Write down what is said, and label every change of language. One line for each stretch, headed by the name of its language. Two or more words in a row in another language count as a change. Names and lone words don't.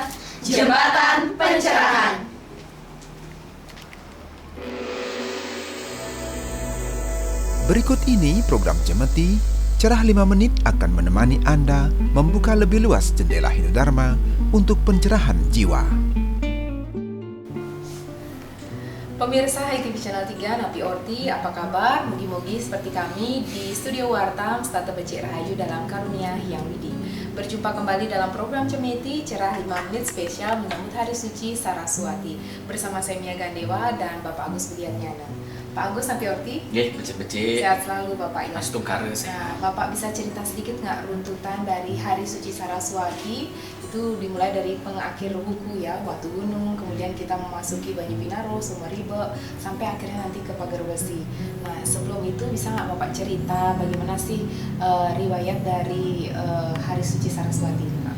Indonesian: Jembatan Pencerahan. Berikut ini program Cemeti, Cerah 5 Menit akan menemani Anda membuka lebih luas jendela Hindu-Dharma untuk pencerahan jiwa. Pemirsa HiTV Channel 3,
Balinese: Napi Orti,
Indonesian: apa kabar? Mugi-mugi seperti kami di Studio Wartam,
Balinese: Stata Becik Rahayu
Indonesian: dalam karunia Hyang Widi. Berjumpa kembali dalam program Cemeti, Cerah 5 Menit spesial menyambut Hari Suci Saraswati. Bersama saya Mia Gandewa dan Bapak Agus Budiarnyana. Pak Agus,
Balinese: Napi Orti? Nggih, becik-becik.
Indonesian: Sehat selalu Bapak ya. Astungkara Nah, sehat. Bapak bisa cerita sedikit nggak runtutan dari Hari Suci Saraswati? Itu dimulai dari pengakhir buku ya, Watu Gunung, kemudian kita memasuki Banyu Binaro, Sumeribe, sampai akhirnya nanti ke Pagar Besi. Nah, sebelum itu bisa nggak Bapak cerita bagaimana sih riwayat dari Hari Suci Saraswati ini, Pak?